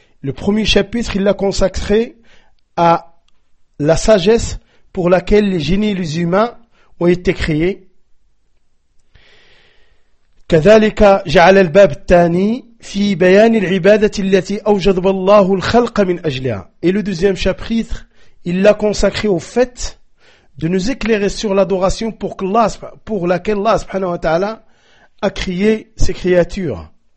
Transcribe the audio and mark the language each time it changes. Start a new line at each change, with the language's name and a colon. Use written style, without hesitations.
French: Le premier chapitre, il l'a consacré à la sagesse pour laquelle les génies et les humains ont été créés.
Arabic: كذلك جعل الباب الثاني في بيان العبادة التي أوجب الله الخلق من أجلها.
French: Et le deuxième chapitre, il l'a consacré au fait de nous éclairer sur l'adoration pour laquelle Allah subhanahu wa ta'ala a créé ses créatures.